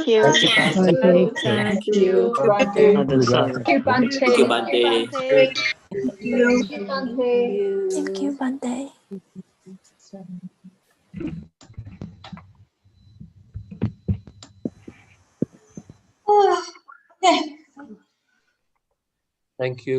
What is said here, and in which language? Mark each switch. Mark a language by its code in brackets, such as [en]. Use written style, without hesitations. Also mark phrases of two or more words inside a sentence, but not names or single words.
[en] Thank you, sadhu. Bante. Thank Thank you. you, Bante. Sadhu, Buddha. sadhu. Thank you, Bante. Thank you, Thank you, Bante. Bante. Thank you. Thank you, Bante. Thank you.